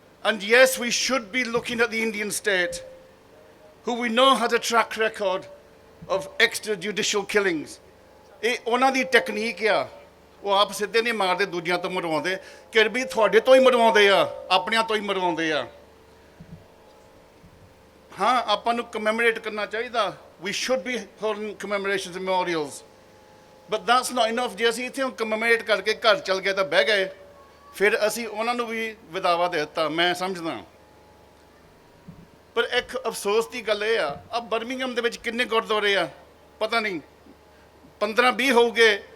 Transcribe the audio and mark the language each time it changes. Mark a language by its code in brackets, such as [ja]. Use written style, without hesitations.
[en] And yes, we should be looking at the Indian state, who we know has a track record of extrajudicial killings. [pa] ਇਹ ਉਹਨਾਂ ਦੀ technique ਆ, ਉਹ ਆਪ ਸਿੱਧੇ ਨਹੀਂ ਮਾਰਦੇ, ਦੂਜਿਆਂ ਤੋਂ ਮਰਵਾਉਂਦੇ। ਕਿ ਵੀ ਤੁਹਾਡੇ ਤੋਂ ਹੀ ਮਰਵਾਉਂਦੇ ਆ, ਆਪਣਿਆਂ ਤੋਂ ਹੀ ਮਰਵਾਉਂਦੇ ਆ। ਹਾਂ, ਆਪਾਂ ਨੂੰ ਕਮੈਮੋਰੇਟ ਕਰਨਾ ਚਾਹੀਦਾ। [en] We should be holding commemorations and memorials. But that's not enough. [pa] ਜੇ ਅਸੀਂ ਇੱਥੇ ਕਮੈਮੋਰੇਟ ਕਰਕੇ ਘਰ ਚਲ ਗਏ ਤਾਂ ਬਹਿ ਗਏ, ਫਿਰ ਅਸੀਂ ਉਹਨਾਂ ਨੂੰ ਵੀ ਵਿਦਾਵਾ ਦੇ ਦਿੱਤਾ, ਮੈਂ ਸਮਝਦਾ। ਪਰ ਇੱਕ ਅਫਸੋਸ ਦੀ ਗੱਲ ਇਹ ਆ ਬਰਮਿੰਘਮ ਦੇ ਵਿੱਚ ਕਿੰਨੇ ਗੁਰਦੁਆਰੇ ਆ ਪਤਾ ਨਹੀਂ, 15-20 ਹੋਊਗੇ।